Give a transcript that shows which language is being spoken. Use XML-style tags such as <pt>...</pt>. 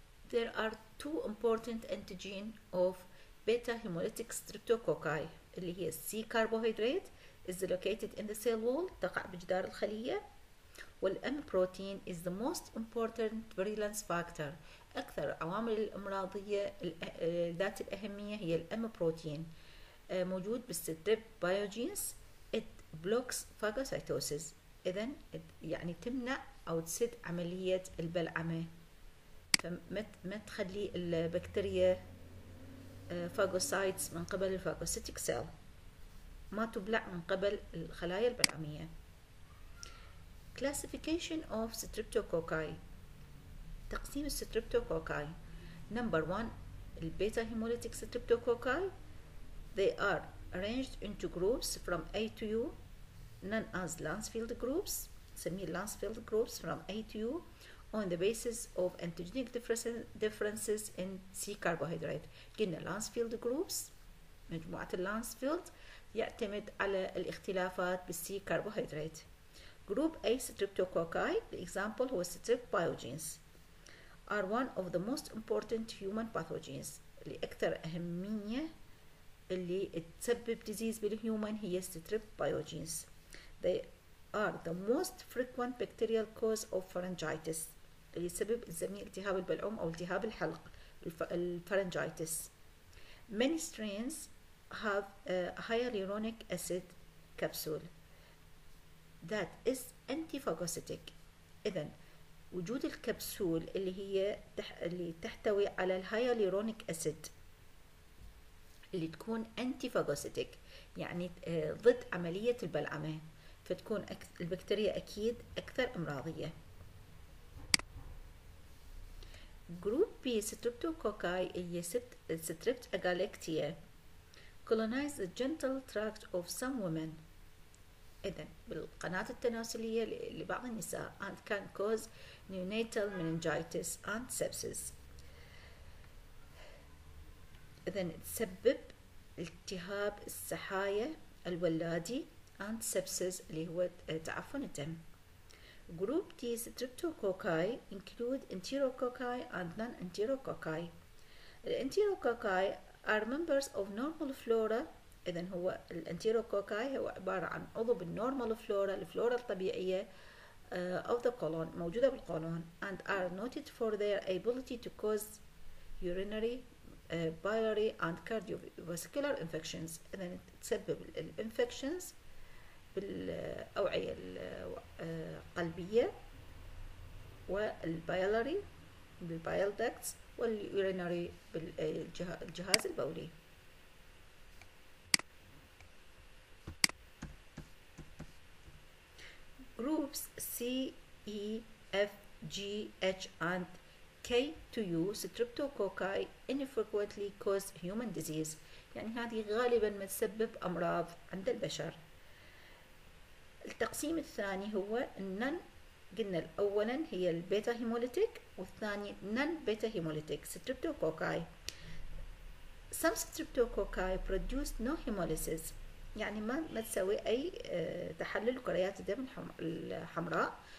<en>There are 2 important antigen of beta hemolytic streptococci</en> <ar>اللي هي</ar> <en>C carbohydrate is located in the cell wall،</en> <ar>تقع بجدار الخلية،</ar> <en>والM protein is the most important virulence factor.</en> <ar>أكثر عوامل الأمراضية ذات الأهمية هي الM protein، موجود بالستريب بايوجينز.</ar> <en>it blocks phagocytosis،</en> <ar>إذن يعني تمنع أو تسد عملية البلعمة، فما تخلي البكتيريا فاغوسايتس من قبل الفاغوسيتيك سيل، ما تبلع من قبل الخلايا البلعمية.</ar> <en>classification of streptococci،</en> <ar>تقسيم الستريبتوكوكاي.</ar> <en>number 1</en> <ar>البيتا هيموليتيك</ar> <en>streptococci. they are arranged into groups from A to U known as Lancefield groups،</en> <ar>نسميه</ar> <en>Lancefield groups from A to U on the basis of antigenic differences in C carbohydrate.</en> <ar>قلنا Lancefield groups، مجموعة اللانسفيلد يعتمد على الاختلافات بالسي كربوهيدرات.</ar> <en>Group A streptococci example هو strep biogenes are one of the most important human pathogens،</en> <ar>اللي أكثر أهمية اللي تسبب</ar> <en>disease</en> <ar>بالهيومن هي</ar> <en>strep biogenes. they are the most frequent bacterial cause of pharyngitis</en> <ar>اللي يسبب نسميه التهاب البلعوم أو التهاب الحلق الفرنجايتس.</ar> <en>Many strains have a hyaluronic acid capsule that is antiphagocytic.</en> <ar>إذن وجود الكبسول اللي تحتوي على الهيالورونيك أسيد اللي تكون</ar> <en>antiphagocytic</en> <ar>يعني ضد عملية البلعمة، فتكون البكتيريا أكيد أكثر أمراضية.</ar> <en>group B streptococci</en> <ar>هي ستريبت أجالكتيا</ar> <en>colonize the genital tract of some women.</en> <ar>إذن بالقناة التناسلية لبعض النساء</ar> <en>and can cause neonatal meningitis and sepsis.</en> <ar>إذن تسبب التهاب السحايا الولادي</ar> <en>and sepsis</en> <ar>اللي هو تعفن الدم.</ar> <en>Group D streptococci include enterococci and non-enterococci.</en> <ar>الانتيروكوكاي are members of normal flora. إذن هو الانتيروكوكاي هو عبارة عن عضو بالنورمال فلورا الفلورا الطبيعية</ar> <en>of the colon</en> <ar>موجودة بالقولون</ar> <en>and are noted for their ability to cause urinary biliary and cardiovascular infections.</en> <ar>إذن تسبب الانفكشنز بالأوعية القلبية والبايلري بالبايل داكتس واليورينري بالجهاز البولي.</ar> <en>Groups C, E, F, G, H and K to U streptococci infrequently cause human disease.</en> <ar>يعني هذه غالبا ما تسبب أمراض عند البشر. التقسيم الثاني هو النن، قلنا أولا هي البيتا هيموليتيك والثاني نن بيتا هيموليتيك streptococci.</ar> <en>Some streptococci produce no hemolysis</en> <ar>يعني ما تسوي أي تحلل كريات الدم الحمراء.</ar>